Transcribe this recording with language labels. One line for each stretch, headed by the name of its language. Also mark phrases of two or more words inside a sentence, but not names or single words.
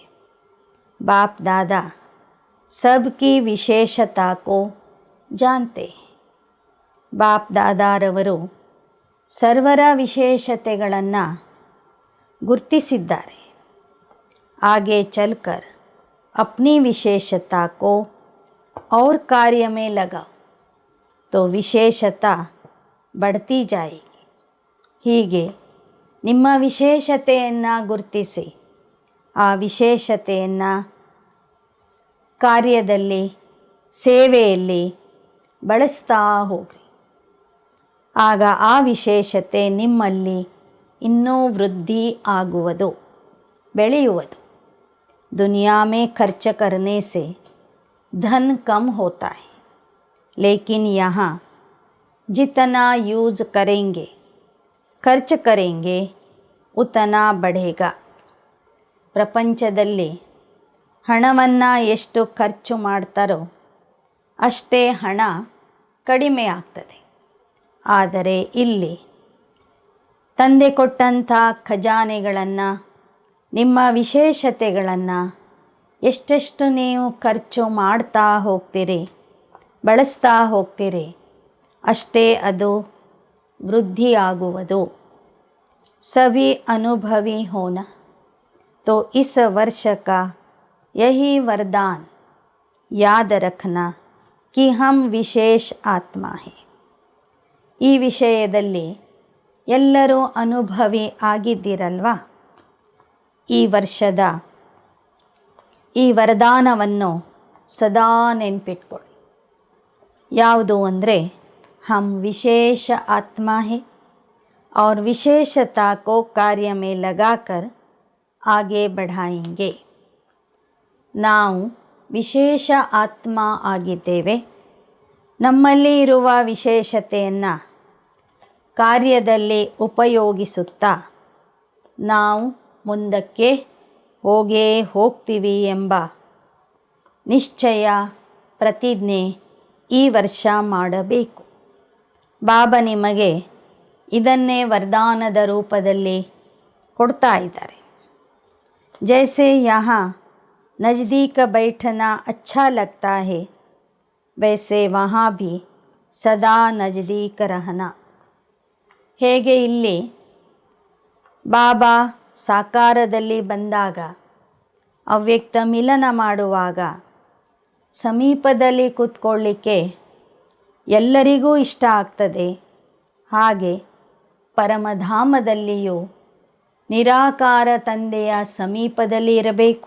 Hindi: बाप दादा सबकी विशेषता को जानते.
Kannada: ಬಾಪ್ ದಾದಾರವರು ಸರ್ವರ ವಿಶೇಷತೆಗಳನ್ನು ಗುರ್ತಿಸಿದ್ದಾರೆ.
Hindi: आगे चलकर अपनी विशेषता को और कार्य में लगाओ तो विशेषता बढ़ती जायेगी.
Kannada: ಹೀಗೆ ನಿಮ್ಮ ವಿಶೇಷತೆಯನ್ನು ಗುರುತಿಸಿ ಆ ವಿಶೇಷತೆಯನ್ನು ಕಾರ್ಯದಲ್ಲಿ, ಸೇವೆಯಲ್ಲಿ ಬಳಸ್ತಾ ಹೋಗ್ರಿ. ಆಗ ಆ ವಿಶೇಷತೆ ನಿಮ್ಮಲ್ಲಿ ಇನ್ನೂ ವೃದ್ಧಿ ಆಗುವುದು, ಬೆಳೆಯುವುದು.
Hindi: दुनिया में खर्च करने से धन कम होता है, लेकिन यहाँ जितना यूज़ करेंगे, खर्च करेंगे, उतना बढ़ेगा.
Kannada: ಪ್ರಪಂಚದಲ್ಲಿ ಹಣವನ್ನು ಎಷ್ಟು ಖರ್ಚು ಮಾಡ್ತಾರೋ ಅಷ್ಟೇ ಹಣ ಕಡಿಮೆ ಆಗ್ತದೆ. ಆದರೆ ಇಲ್ಲಿ ತಂದೆ ಕೊಟ್ಟಂಥ ಖಜಾನೆಗಳನ್ನು, ನಿಮ್ಮ ವಿಶೇಷತೆಗಳನ್ನು ಎಷ್ಟೆಷ್ಟು ನೀವು ಖರ್ಚು ಮಾಡ್ತಾ ಹೋಗ್ತೀರಿ, ಬಳಸ್ತಾ ಹೋಗ್ತೀರಿ, ಅಷ್ಟೇ ಅದು ವೃದ್ಧಿಯಾಗುವುದು.
Hindi: सभी अनुभवी होना तो इस वर्ष का यही वरदान याद रखना कि हम विशेष आत्मा है.
Kannada: ಈ ವಿಷಯದಲ್ಲಿ ಎಲ್ಲರೂ ಅನುಭವಿ ಆಗಿದ್ದೀರಲ್ವಾ? ಈ ವರ್ಷದ ಈ ವರದಾನವನ್ನು ಸದಾ ನೆನ್ಪಿಟ್ಕೊಳ್ಳಿ. ಯಾವುದು ಅಂದರೆ,
Hindi: हम विशेष आत्मा है और विशेषता को कार्य में लगाकर आगे बढ़ायेंगे.
Kannada: ನಾವು ವಿಶೇಷ ಆತ್ಮ ಆಗಿದ್ದೇವೆ. ನಮ್ಮಲ್ಲಿ ಇರುವ ವಿಶೇಷತೆಯನ್ನು ಕಾರ್ಯದಲ್ಲಿ ಉಪಯೋಗಿಸುತ್ತಾ ನಾವು ಮುಂದಕ್ಕೆ ಹೋಗೇ ಹೋಗ್ತೀವಿ ಎಂಬ ನಿಶ್ಚಯ, ಪ್ರತಿಜ್ಞೆ ಈ ವರ್ಷ ಮಾಡಬೇಕು. ಬಾಬಾ ನಿಮಗೆ ಇದನ್ನೇ ವರದಾನದ ರೂಪದಲ್ಲಿ ಕೊಡ್ತಾ ಇದ್ದಾರೆ.
Hindi: जैसे यहाँ नज़दीक बैठना अच्छा लगता है, वैसे वहाँ भी सदा नज़दीक रहना.
Kannada: ಹೇಗೆ ಇಲ್ಲಿ ಬಾಬಾ ಸಾಕಾರದಲ್ಲಿ ಬಂದಾಗ, ಅವ್ಯಕ್ತ ಮಿಲನ ಮಾಡುವಾಗ ಸಮೀಪದಲ್ಲಿ ಕೂತ್ಕೊಳ್ಳಿಕ್ಕೆ ಎಲ್ಲರಿಗೂ ಇಷ್ಟ ಆಗ್ತದೆ, ಹಾಗೆ ಪರಮಧಾಮದಲ್ಲಿಯೂ ನಿರಾಕಾರ ತಂದೆಯ ಸಮೀಪದಲ್ಲಿ ಇರಬೇಕು.